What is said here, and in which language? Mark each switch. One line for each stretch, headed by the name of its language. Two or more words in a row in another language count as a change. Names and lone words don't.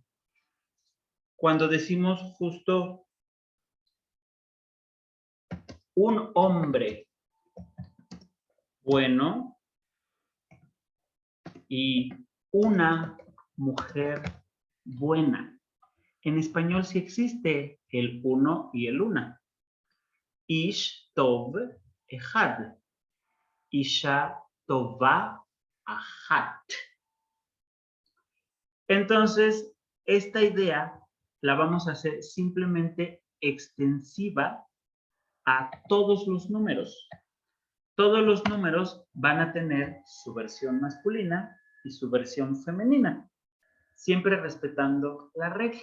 Spanish: Cuando decimos justo un hombre bueno y una mujer buena. En español sí existe el uno y el una.
Hebrew: איש טוב אחד. אישה טובה אחת.
Spanish: Entonces, esta idea la vamos a hacer simplemente extensiva a todos los números. Todos los números van a tener su versión masculina y su versión femenina, siempre respetando la regla.